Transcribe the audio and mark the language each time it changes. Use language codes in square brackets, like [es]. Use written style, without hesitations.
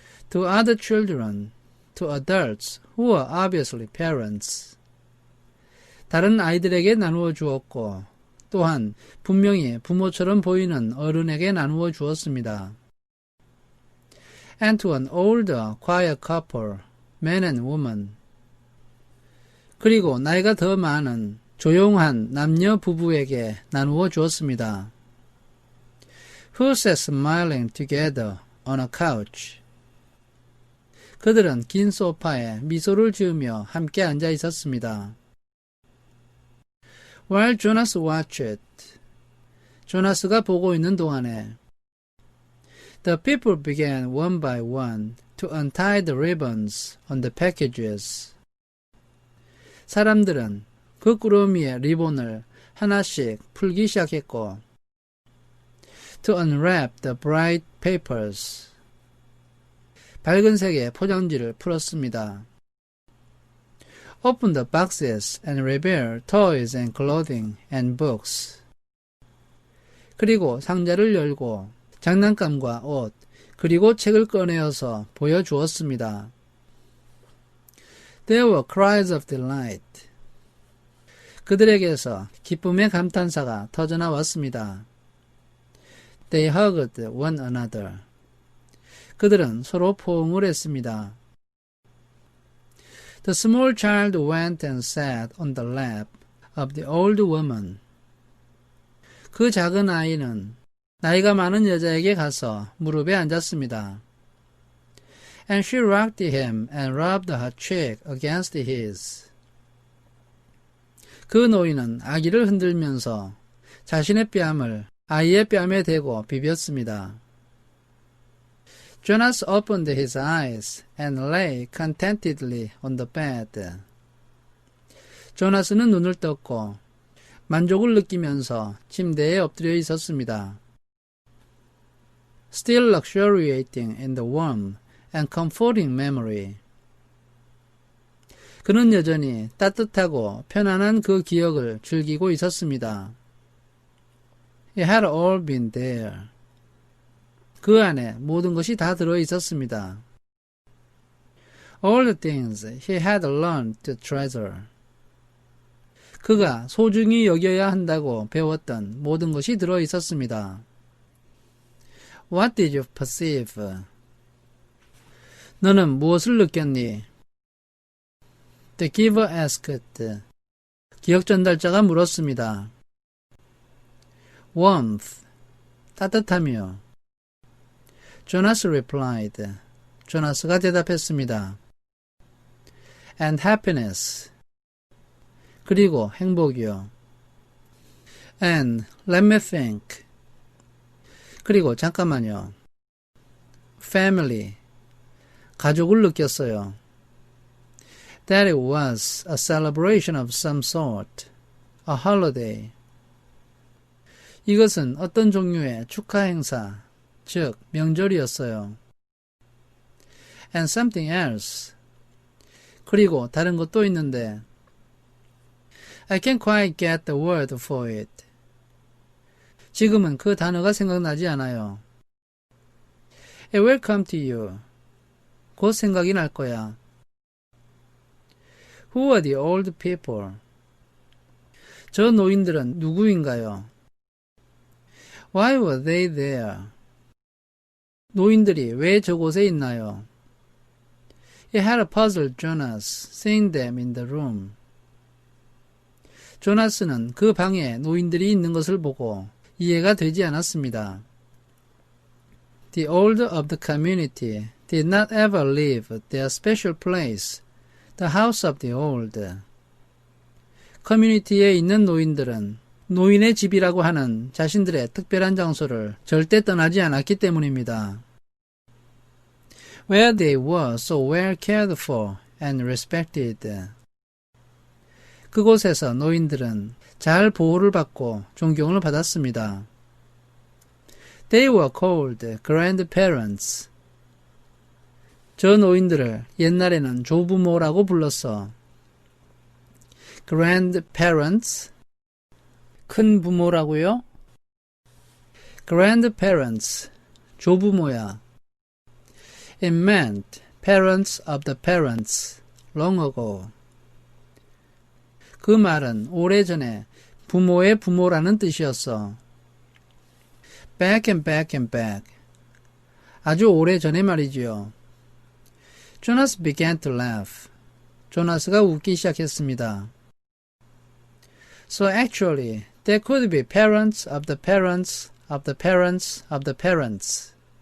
[en] To other children, to adults who were obviously parents. [ko] 다른 아이들에게 나누어 주었고 또한 분명히 부모처럼 보이는 어른에게 나누어 주었습니다. [en] And to an older, quiet couple, man and woman. [ko] 그리고 나이가 더 많은 조용한 남녀 부부에게 나누어 주었습니다. [en] Who sat smiling together on a couch. [ko] 그들은 긴 소파에 미소를 지으며 함께 앉아 있었습니다. [en] While Jonas watched it, [ko] 조나스가 보고 있는 동안에 [en] the people began one by one to untie the ribbons on the packages. [ko] 사람들은 그 꾸러미의 리본을 하나씩 풀기 시작했고 [en] to unwrap the bright papers. [ko] 밝은 색의 포장지를 풀었습니다. [en] Open the boxes and reveal toys and clothing and books. [ko] 그리고 상자를 열고 장난감과 옷, 그리고 책을 꺼내어서 보여주었습니다. [en] There were cries of delight. [ko] 그들에게서 기쁨의 감탄사가 터져나왔습니다. [en] They hugged one another. [ko] 그들은 서로 포옹을 했습니다. [en] The small child went and sat on the lap of the old woman. [ko] 그 작은 아이는 나이가 많은 여자에게 가서 무릎에 앉았습니다. [en] And she rocked him and rubbed her cheek against his. [ko] 그 노인은 아기를 흔들면서 자신의 뺨을 아이의 뺨에 대고 비볐습니다. [en] Jonas opened his eyes and lay contentedly on the bed. [ko] 조나스는 눈을 떴고 만족을 느끼면서 침대에 엎드려 있었습니다. [en] Still luxuriating in the warm and comforting memory. [ko] 그는 여전히 따뜻하고 편안한 그 기억을 즐기고 있었습니다. [en] It had all been there. [ko] 그 안에 모든 것이 다 들어 있었습니다. [en] All the things he had learned to treasure. [ko] 그가 소중히 여겨야 한다고 배웠던 모든 것이 들어 있었습니다. [en] What did you perceive? [ko] 너는 무엇을 느꼈니? [en] The giver asked. [ko] 기억 전달자가 물었습니다. [en] warmth. [ko] 따뜻하며. [en] Jonas replied. [ko] 조나스가 대답했습니다. [en] and happiness. [ko] 그리고 행복이요. [en] and let me think. [ko] 그리고 잠깐만요. [en] family. [ko] 가족을 느꼈어요. [en] that it was a celebration of some sort. a holiday. [ko] 이것은 어떤 종류의 축하 행사, 즉 명절이었어요. [en] and something else. [ko] 그리고 다른 것도 있는데 [en] I can't quite get the word for it. [ko] 지금은 그 단어가 생각나지 않아요. [en] It will come to you. [ko] 곧 생각이 날 거야. [en] Who are the old people? [ko] 저 노인들은 누구인가요? [en] Why were they there? [ko] 노인들이 왜 저곳에 있나요? [en] It had puzzled Jonas, seeing them in the room. [ko] 조나스는 그 방에 노인들이 있는 것을 보고 이해가 되지 않았습니다. [en] The older of the community did not ever leave their special place, the house of the old. [ko] 커뮤니티에 있는 노인들은 노인의 집이라고 하는 자신들의 특별한 장소를 절대 떠나지 않았기 때문입니다. [en] Where they were so well cared for and respected. [ko] 그곳에서 노인들은 잘 보호를 받고 존경을 받았습니다. [en] They were called grandparents. [ko] 저 노인들을 옛날에는 조부모라고 불렀어. [en] grandparents. [ko] 큰 부모라고요? [en] grandparents. [ko] 조부모야. [en] It meant parents of the parents long ago. [ko] 그 말은 오래전에 부모의 부모라는 뜻이었어. [en] Back and back and back. [ko] 아주 오래전에 말이지요. [en] Jonas began to laugh. [ko] 조나스가 웃기 시작했습니다. [en] So actually, there could be parents of the parents of the parents of the parents.